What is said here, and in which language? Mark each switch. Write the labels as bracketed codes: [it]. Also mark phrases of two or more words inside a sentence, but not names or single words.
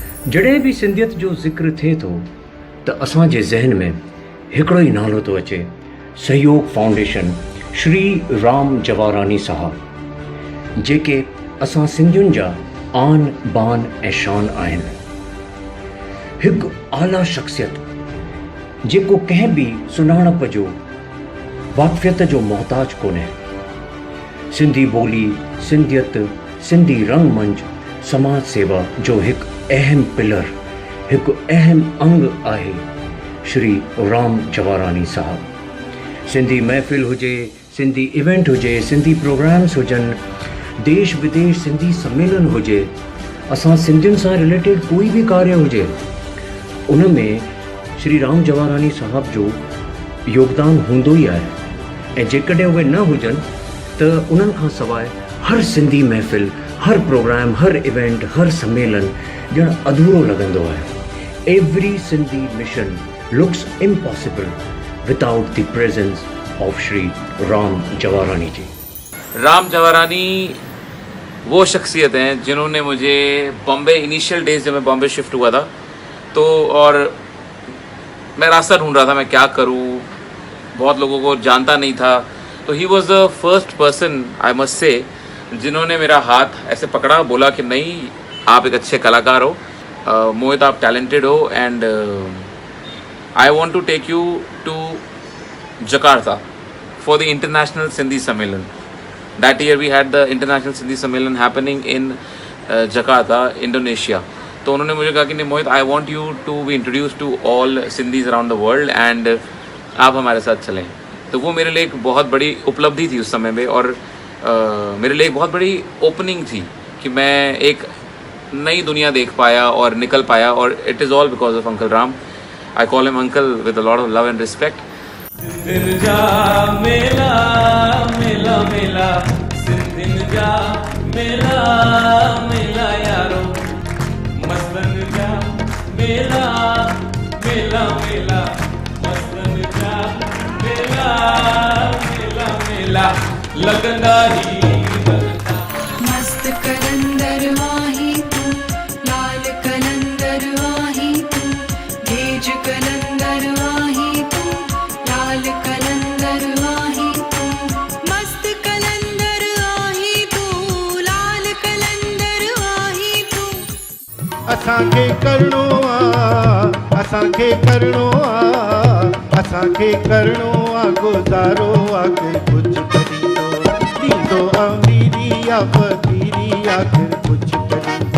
[sd] जॾहिं बि सिंधियत जो ज़िक्र थिए थो त असांजे ज़हन में हिकिड़ो ई नालो थो अचे, सहयोग फाउंडेशन श्री राम जवारानी साहब, जेके असां सिंधियुनि जा आन बान ऐं शान आहिनि। हिकु आला शख्सियत जेको कंहिं बि सुञाणप जो वाक़फ़ियत जो मोहताज कोन्हे। सिंधी ॿोली, सिंधियत, सिंधी रंगमंच समाज सेवा जो हिकु अहम पिलर, हिकु अहम अंग आहे श्री राम जवारानी साहब। सिंधी महफ़िल हुजे, सिंधी इवेंट हुजे, सिंधी प्रोग्राम्स हुजनि, देश विदेश सिंधी सम्मेलन हुजे, असां सिंधियुनि सां रिलेटेड कोई भी कार्य हुजे, उन में श्री राम जवारानी साहब जो योगदान हूंदो ई आहे। ऐं जेकॾहिं उहे न हुजनि त उन्हनि खां सवाइ हर सिंधी महफ़िल, हर प्रोग्राम, हर इवेंट, हर सम्मेलन ॼण अधूरो लॻंदो आहे। [en] every Sindhi mission looks impossible without the presence of Shri Ram Jawarani ji. [hi] राम जवारानी वो शख्सियत हैं जिन्होंने मुझे बॉम्बे, [en] initial days [hi] जब मैं बॉम्बे शिफ्ट हुआ था तो, और मैं रास्ता ढूंढ रहा था मैं क्या करूं, बहुत लोगों को जानता नहीं था, तो [en] he was the first person I must say [hi] जिन्होंने मेरा हाथ ऐसे पकड़ा, बोला कि नहीं आप एक अच्छे कलाकार हो, मोहित आप टैलेंटेड हो, [en] and I want to take you to Jakarta for the International Sindhi Sammelan. That year we had the International Sindhi Sammelan happening in Jakarta, Indonesia. [hi] तो उन्होंने मुझे कहा कि नहीं मोहित, [en] I want you to be introduced to all Sindhis around the world and [hi] आप हमारे साथ चलें। तो वो मेरे लिए एक बहुत बड़ी उपलब्धि थी उस समय में, और मेरे लिए एक बहुत बड़ी ओपनिंग थी कि मैं एक नई दुनिया देख पाया और निकल पाया, और [en] it is all because of Uncle Ram. I call him uncle with a lot of love and respect. [sd] सिंधिन जा मेला मेला मेला, सिंधिन जा मेला मेला यारो, मस्तन जा मेला मेला मेला, मस्तन जा मेला मेला मेला, लगंदा ही लगंदा। मस्त कलंदर वाही तू, लाल कलंदर वाही तू, गेज कलंदर वाही तू, लाल कलंदर वाही तू, मस्त कलंदर वाही तू, लाल कलंदर वाही तू। असांखे करणो आ, असांखे करणो आ, असांखे करणो आ गुज़ारो आख़िर कुझु करींदो, ॾींदो अमीरी या फ़क़ीरी आख़िर कुझु करींदो।